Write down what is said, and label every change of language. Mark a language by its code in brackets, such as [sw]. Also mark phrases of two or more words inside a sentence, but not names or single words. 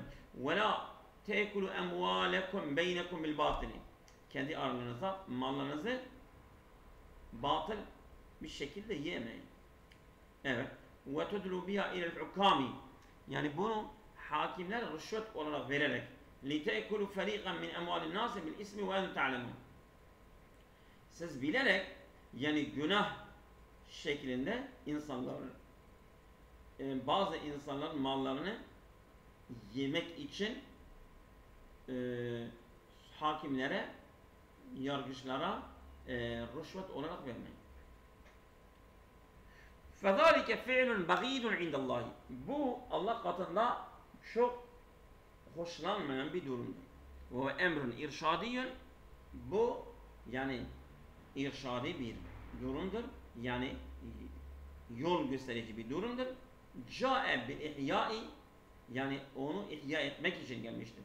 [ar] ولا تأكلوا أموالكم بينكم بالباطل. [tr] Kendi aralarınızda mallarınızı batıl bir şekilde yemeyin. Evet. [ar] وتدلوا بها إلى الحكام. [tr] Yani bunu hakimler rüşvet olarak vererek [ar] لِتَأْكُلُوا فَرِيقًا مِنْ اَمْوَالِ النَّاسِ بِالْاِسْمِ وَاَنْتُمْ تَعْلَمُونَ. [tr] Siz bilerek yani günah şeklinde insanların bazı insanların mallarını yemek için hakimlere, yargıçlara rüşvet olarak vermeyin. [ar] فَذَٰلِكَ فِعْلٌ بَغِيدٌ عِنْدَ اللّٰهِ. [tr] Bu Allah katında çok hoşlanmayan bir durumdur. [ar] وأمر إرشادي. [tr] Bu yani irşadi bir durumdur. Yani yol gösterici bir durumdur. [ar] جاء بالإحياء, [tr] yani onu ihya etmek için gelmiştir.